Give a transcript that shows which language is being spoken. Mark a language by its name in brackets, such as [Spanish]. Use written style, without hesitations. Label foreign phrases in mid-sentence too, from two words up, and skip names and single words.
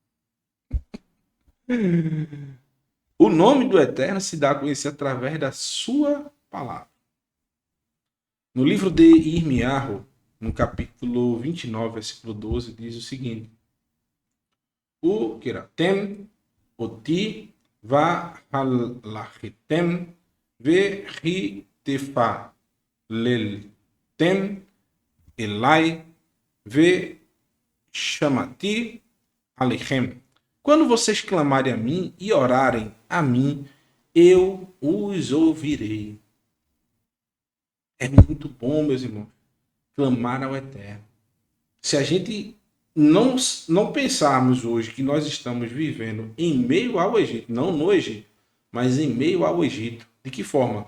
[Portuguese] O nome do Eterno se dá a conhecer através da sua palavra. No livro de Irmiarro, no capítulo 29, versículo 12, diz o seguinte: [Hebrew] וקראתם אותי והלכתם והתפללתם אלי ושמעתי אליכם. [Portuguese] Quando vocês clamarem a mim e orarem a mim, eu os ouvirei. É muito bom, meus irmãos, clamar ao Eterno. Se a gente não pensarmos hoje que nós estamos vivendo em meio ao Egito, não no Egito, mas em meio ao Egito, de que forma?